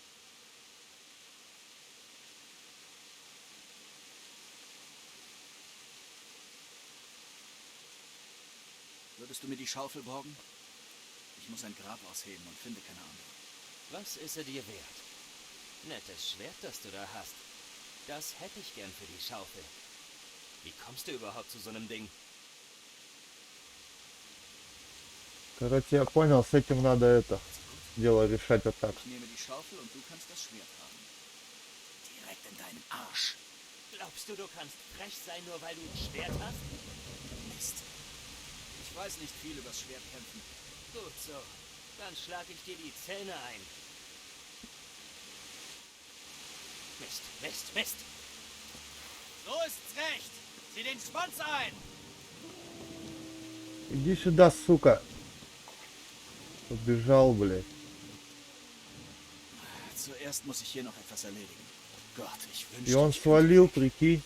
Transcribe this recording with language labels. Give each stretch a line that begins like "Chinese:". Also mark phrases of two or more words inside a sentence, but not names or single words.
German: Würdest du mir die Schaufel borgen? Ich muss ein Grab ausheben und finde keine andere. Was ist er dir wert? Nettes Schwert, das du da hast. Das hätte ich gern für die Schaufel. Wie kommst du überhaupt zu so einem Ding?
Russian: Короче, я понял, с этим надо это дело решать вот так.
German: Ich nehme die Schaufel und du kannst das Schwert haben. Direkt in deinen Arsch. Glaubst du, du kannst frech sein, nur weil du ein Schwert hast? Mist. Ich weiß nicht viel übers Schwertkämpfen. Gut so. Dann schlag ich dir die Zähne ein. Mist, Mist, Mist. So ist's recht. Zieh den Schwanz ein.
Russian: Иди сюда, сука. Убежал, блядь.
German: Zuerst muss ich hier noch etwas erledigen. Gott, ich
Russian: И
German: wünschte,
Russian: он
German: ich könnte
Russian: свалил,
German: weg.
Russian: прикинь.